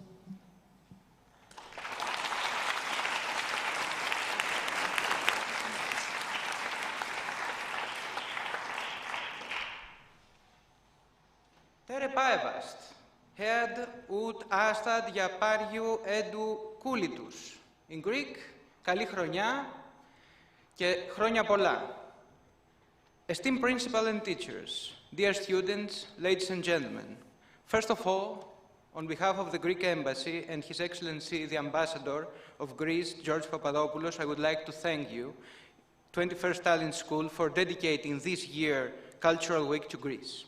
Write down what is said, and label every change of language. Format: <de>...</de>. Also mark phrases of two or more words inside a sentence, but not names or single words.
<et>Tere päevast! Head uut aastat ja palju edu kuulitus.</et> <en>In Greek,</en> <el>καλή χρονιά και χρόνια πολλά.</el> <en>Esteemed principal and teachers, dear students, ladies and gentlemen, first of all, on behalf of the Greek Embassy and His Excellency the Ambassador of Greece, George Papadopoulos, I would like to thank you, 21st Tallinn School, for dedicating this year Cultural Week to Greece.</en>